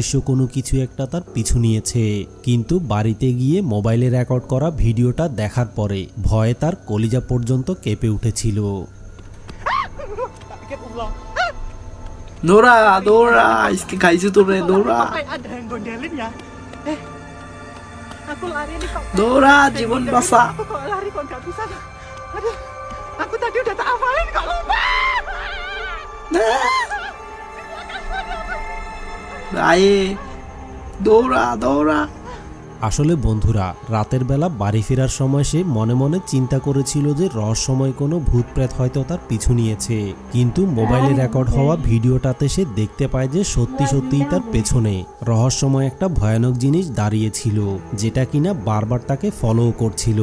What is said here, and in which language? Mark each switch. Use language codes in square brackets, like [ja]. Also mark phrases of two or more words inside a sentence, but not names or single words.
[bn] অদৃশ্য কোনো কিছু একটা তার পিছু নিয়েছে। কিন্তু বাড়িতে গিয়ে মোবাইলে রেকর্ড করা ভিডিওটা দেখার পরে ভয়ে তার কলিজা পর্যন্ত কেঁপে উঠেছিল। দৌড়া, ইসকে খাইছে তোরে, দৌড়া। [id] ada yang gondelin ya. Aku lari nih kok. [bn] দৌড়া, জীবন বাঁচা। [id] Aku kok lari kok nggak bisa. Aduh, aku tadi udah tak hafalin kok lupa. [bn] আয়ে দৌড়া, আসলে বন্ধুরা, রাতের বেলা বাড়ি ফেরার সময় সে মনে মনে চিন্তা করেছিল যে রহস্যময় কোনো ভূত প্রেত হয়তো তার পিছু নিয়েছে, কিন্তু মোবাইলে রেকর্ড হওয়া ভিডিওটাতে সে দেখতে পায় যে সত্যি সত্যিই তার পেছনে রহস্যময় একটা ভয়ানক জিনিস দাঁড়িয়েছিল, যেটা কিনা বারবার তাকে ফলো করছিল।